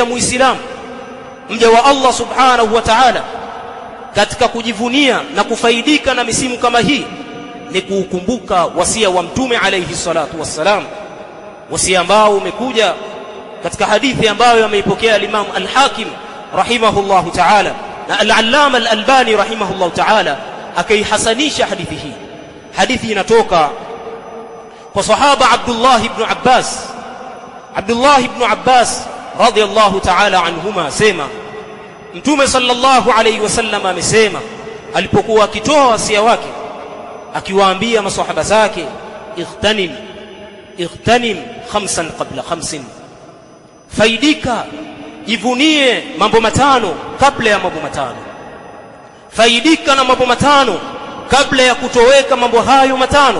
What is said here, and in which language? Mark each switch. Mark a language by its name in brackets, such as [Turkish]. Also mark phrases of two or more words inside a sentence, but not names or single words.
[Swahili] muislamu mja wa Allah [Arabic] سبحانه وتعالى [Swahili] katika kujivunia na kufaidika na misimu kama hii ni kuukumbuka wasia wa Mtume [Arabic] عليه الصلاة والسلام, [Swahili] wasia ambao umekuja katika hadithi ambayo ameipokea Imam al-Hakim [Arabic] رحمه الله تعالى, [Swahili] na al-Allama al-Albani [Arabic] رحمه الله تعالى [Swahili] akaihasanisha hadithi hii. Hadithi inatoka kwa sahaba Abdullah ibn Abbas. Abdullah ibn Abbas [Arabic] رضي الله تعالى عنهما [Swahili] sema Mtume [Arabic] صلى الله عليه وسلم [Swahili] amesema alipokuwa akitoa wasia wake, akiwaambia maswahaba zake, [Arabic] اغتنم خمسا قبل خمس, [Swahili] faidika, jivunie mambo matano kabla ya mambo matano, faidika na mambo matano kabla ya kutoweka mambo hayo matano.